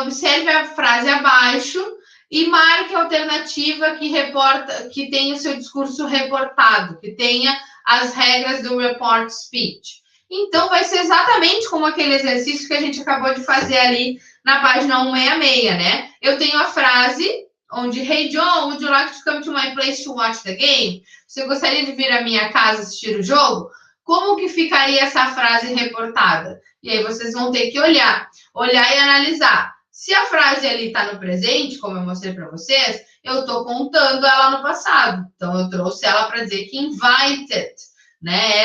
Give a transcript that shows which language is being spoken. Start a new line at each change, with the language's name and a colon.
Portuguese: Observe a frase abaixo e marque a alternativa que tenha o seu discurso reportado, que tenha as regras do report speech. Então, vai ser exatamente como aquele exercício que a gente acabou de fazer ali na página 166, né? Eu tenho a frase onde,
English: Hey John, would you like to come to my place to watch the game?
Portuguese: Você gostaria de vir à minha casa assistir o jogo? Como que ficaria essa frase reportada? E aí vocês vão ter que olhar e analisar. Se a frase ali está no presente, como eu mostrei para vocês, eu estou contando ela no passado. Então, eu trouxe ela para dizer que invited, né?